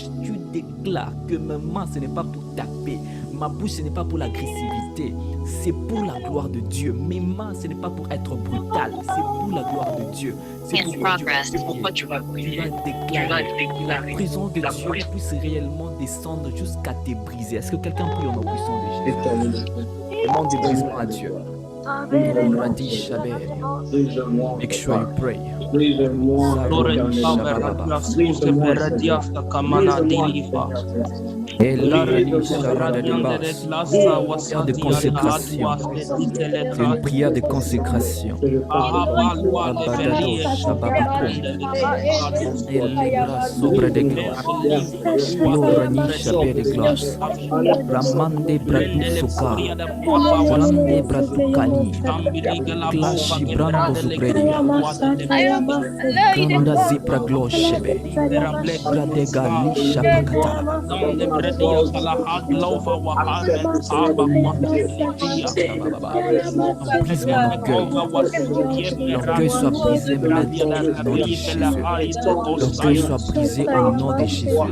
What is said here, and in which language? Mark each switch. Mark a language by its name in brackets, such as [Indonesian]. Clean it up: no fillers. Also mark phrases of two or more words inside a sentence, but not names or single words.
[French] Tu déclares que mes mains, ce n'est pas pour taper, ma bouche, ce n'est pas pour l'agressivité, c'est pour la gloire de Dieu. Mes mains, ce n'est pas pour être brutal, c'est pour la gloire de Dieu. C'est pourquoi tu vas déclarer que la présence de Dieu puisse réellement descendre jusqu'à te briser. Est-ce que quelqu'un prie au nom puissant de Jésus? Demande des brisements à Dieu. [English] Make sure you pray. [French] Et là, prière de consécration. C'est une prière de consécration. Et là, sobre de gloire. Yorani chabé de glace. Ramande bradu soka. Ramande bradu kani. Klashi brando zubredi. Ganda zipra gloshebe. Grade gali shapakata. Brise mon orgueil. L'orgueil soit brisé maintenant au nom de Jésus. L'orgueil soit brisé au nom de Jésus.